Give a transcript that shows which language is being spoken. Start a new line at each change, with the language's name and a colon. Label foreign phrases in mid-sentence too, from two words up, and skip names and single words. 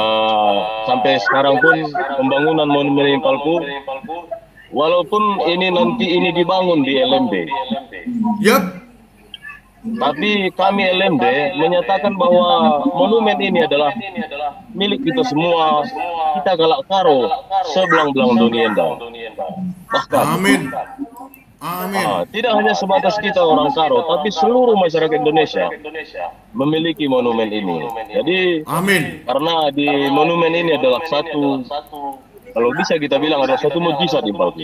Indonesian: Sampai sekarang pun pembangunan monumen Impalku, walaupun nanti ini dibangun di LMD. Yap. Tapi kami LMD menyatakan bahwa monumen ini adalah milik kita semua. Kita Galak Karo sebelang-belang dunia. Bahkan Amin. Tidak hanya sebatas kita orang Karo, tapi seluruh masyarakat Indonesia memiliki monumen ini. Jadi Amin. karena di monumen ini adalah satu, kalau bisa kita bilang adalah satu mukjizat di Palku.